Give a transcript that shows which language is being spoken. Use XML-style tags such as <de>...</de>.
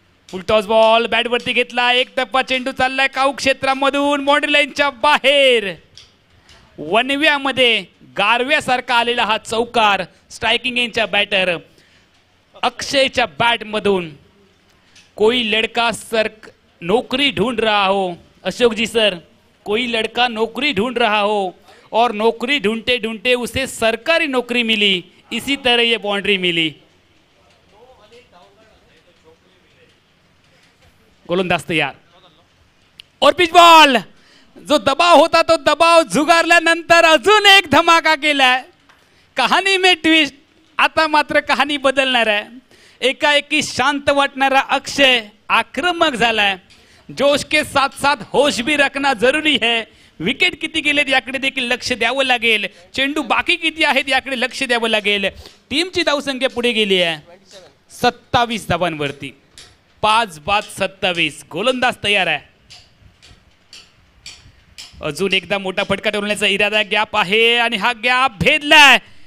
<mr>फुल toss ball बॅटवरती घेतला. एक टप्पा चेंडू चाललाय काऊ क्षेत्रामधून बाउंड्री लाईनच्या बाहेर. वनव्यामध्ये गारव्यासारखा आलेला हा चौकार स्ट्रायकिंग एंडच्या बॅटर अक्षयच्या बॅटमधून.</mr> <hi>कोई लड़का सर नौकरी ढूंढ रहा हो, अशोक जी सर, कोई लड़का नौकरी ढूंढ रहा हो और नौकरी ढूंढते ढूंढते उसे सरकारी नौकरी मिली, इसी तरह ये बाउंड्री मिली.</hi> <mr>गोलंदाज तयार और पिच बॉल. जो दबाव होता तो दबाव झुगारल्यानंतर अजून एक धमाका केलाय.</mr> <hi>कहाणी में ट्विस्ट.</hi> <mr>आता मात्र कहाणी बदलणार आहे. एकाएकी शांत वाटणारा अक्षय आक्रमक झालाय.</mr> <hi>जोश के साथ साथ होश भी रखना जरूरी है.</hi> <mr>विकेट किती गेलेत याकडे देखील लक्ष द्यावं लागेल. चेंडू बाकी किती आहेत याकडे लक्ष द्यावं लागेल. टीमची धावसंख्या पुढे गेली आहे 27 धावांवरती. 5 बाद 27. गोलंदाज तयार आहे. अजून एकदा मोठा फटका ठेवण्याचा इरादा. गॅप आहे आणि हा गॅप भेदलाय.</mr>